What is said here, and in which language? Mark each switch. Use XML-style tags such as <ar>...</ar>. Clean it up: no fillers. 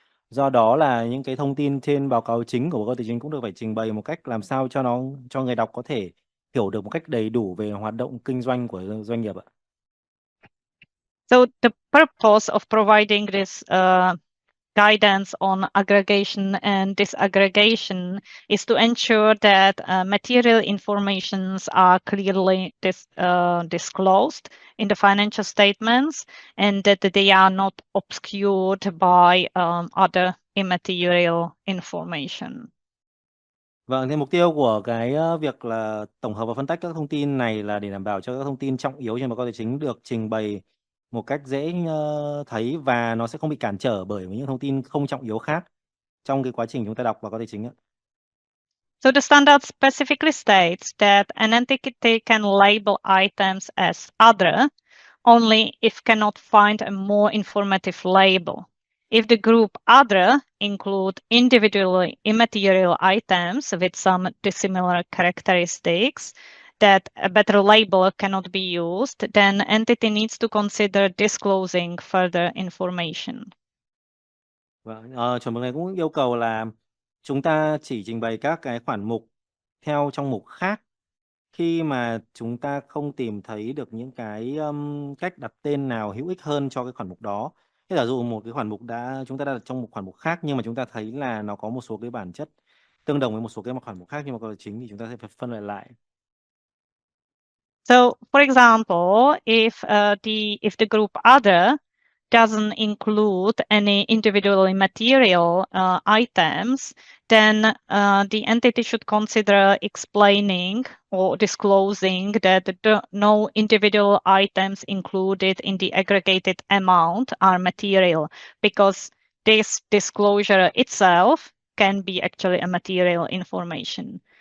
<vi>Do đó là những cái thông tin trên báo cáo chính của báo cáo tài chính cũng được phải trình bày một cách làm sao cho người đọc có thể hiểu được một cách đầy đủ về hoạt động kinh doanh của doanh nghiệp ạ.</vi> <en>So the purpose of providing this guidance on aggregation and disaggregation is to ensure that material informations are clearly disclosed in the financial statements and that they are not obscured by other immaterial information.</en> <vi>Vâng, thì mục tiêu của cái việc là tổng hợp và phân tách các thông tin này là để đảm bảo cho các thông tin trọng yếu trên báo cáo tài chính được trình bày một cách dễ thấy và nó sẽ không bị cản trở bởi những thông tin không trọng yếu khác trong cái quá trình chúng ta đọc báo cáo tài chính ạ.</vi> <en>So the standard specifically states that an entity can label items as other only if cannot find a more informative label. If the group other include individually immaterial items with some dissimilar characteristics that a better label cannot be used, then entity needs to consider disclosing further information.</en> <vi>Vâng, chuẩn mực này cũng yêu cầu là chúng ta chỉ trình bày các cái khoản mục theo trong mục khác khi mà chúng ta không tìm thấy được những cái cách đặt tên nào hữu ích hơn cho cái khoản mục đó. Thế giả dụ một cái khoản mục chúng ta đã đặt trong một khoản mục khác nhưng mà chúng ta thấy là nó có một số cái bản chất tương đồng với một số cái khoản mục khác nhưng mà có chính thì chúng ta sẽ phải phân loại lại.</vi> <en>So, for example, if the group other doesn't include any individually material items, then the entity should consider explaining or disclosing that no individual items included in the aggregated amount are material, because this disclosure itself can be actually a material information.</en>